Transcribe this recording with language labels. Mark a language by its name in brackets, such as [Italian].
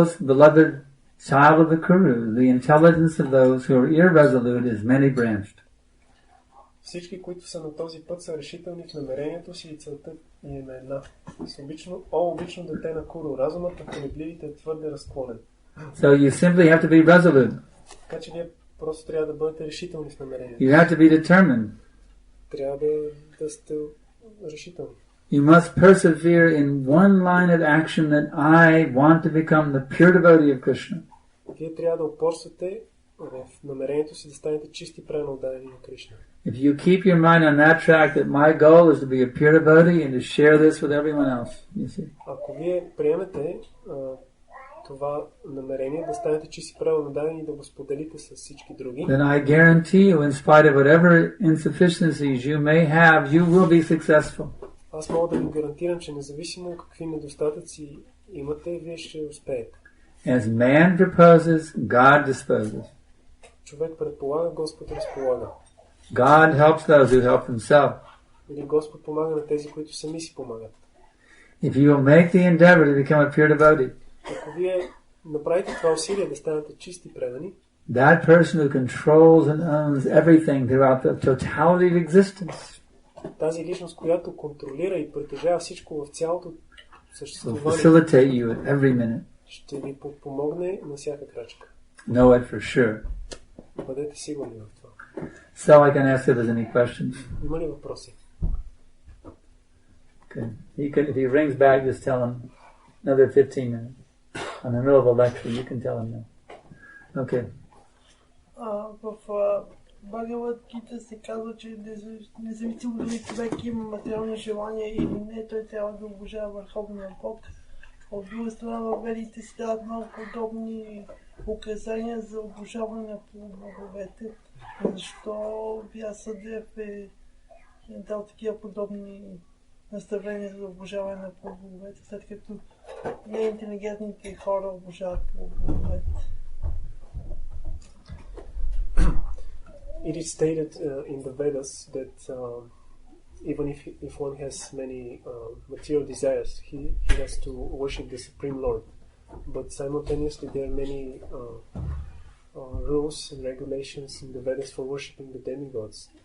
[English] beloved child of the Kuru, the intelligence of those who are irresolute is many-branched. [Bulgarian] Всички, които са на този път, са решителни в намерението си и целта им е една. Обично дете на Куру, разумът на колебливите е твърде разклонен. [English] So you simply have to be resolute. [Bulgarian] Така че вие просто трябва да бъдете решителни в намерението. [English] You have to be determined. [Bulgarian] Трябва да сте решителни. [English] You must persevere in one line of action that I want to become the pure devotee of Krishna. [Bulgarian] Вие трябва да упорствате в намерението си да станете чисти правилно отдадени на Кришна. [English] If you keep your mind on that track, that my goal is to be a pure devotee and to share this with everyone else, you see. [Bulgarian] Ако вие приемете това намерение да станете чисти правилно отдадени и да го споделите с всички други, [English] then I guarantee you, in spite of whatever insufficiencies you may have, you will be successful. [Bulgarian] Аз мога да ви гарантирам, че независимо какви недостатъци имате, вие ще успеете. [English] As man proposes, God disposes. [Bulgarian] Човек предполага, Господ разполага. [English] God helps those who help themselves. [Bulgarian] Или Господ помага на тези, които сами си помагат. [English] If you will make the endeavor to become a pure devotee, [Bulgarian] ако вие направите това усилие да станете чисти предани, [English] that person who controls and owns everything throughout the totality of existence, [Bulgarian] тази личност, която контролира и притежава всичко в цялото съществуване, [English] facilitate you at every minute. [Bulgarian] Ще ви помогне на всяка крачка. [English] Know it for sure. [Bulgarian] Бъдете сигурни в това. [English] So I can ask if there's any questions. [Bulgarian] Има ли въпроси? [English] Okay. If he rings back, just tell him another 15 minutes. In the middle of a lecture, you can tell him now. Okay. [Bulgarian] В Бхагавад Гита се казва, че независимо дали човек има материални желания или не, той трябва да обожава върховния Бог. От друга страна, във ведите си дават много подобни указания за обожаване на полубоговете. Защо Вясадев е дал такива подобни наставления за обожаване на полубоговете, след като неинтелигентните хора обожават полубоговете? [English] It is stated in the Vedas that even if one has many material desires, he has to worship the Supreme Lord. But simultaneously there are many rules and regulations in the Vedas for worshipping the demigods.